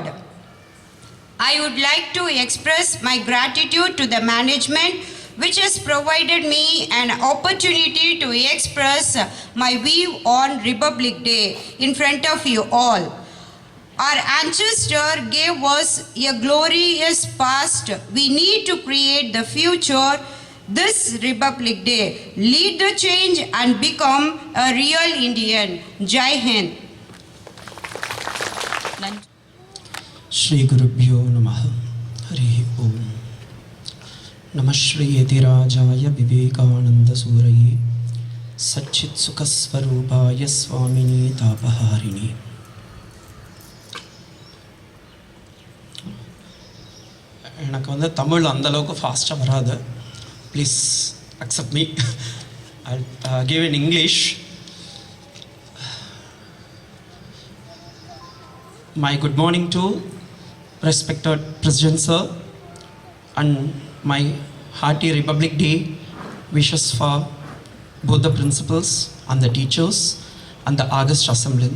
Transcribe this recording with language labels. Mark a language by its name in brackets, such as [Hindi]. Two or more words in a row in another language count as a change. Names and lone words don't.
[English] I would like to express my gratitude to the management which has provided me an opportunity to express my view on Republic Day in front of you all. Our ancestor gave us a glorious past. We need to create the future. This Republic Day, lead the change and become a real Indian. Jai Hind. [Tamil] நன்றி. [Sanskrit] श्री गुरुभ्यो नमः हरि ओम नमः श्री यतिराजाय विवेकानंद सूरये सच्चित् सुख स्वरूपाय स्वामिनी तापहारिणी. [Tamil] எனக்கு வந்து தமிழ் அந்த அளவுக்கு ஃபாஸ்ட்டாக வராது. [English] Please accept me. I'll give in English. My good morning to respected President Sir and my hearty Republic Day wishes for both the principals and the teachers and the August assemblance.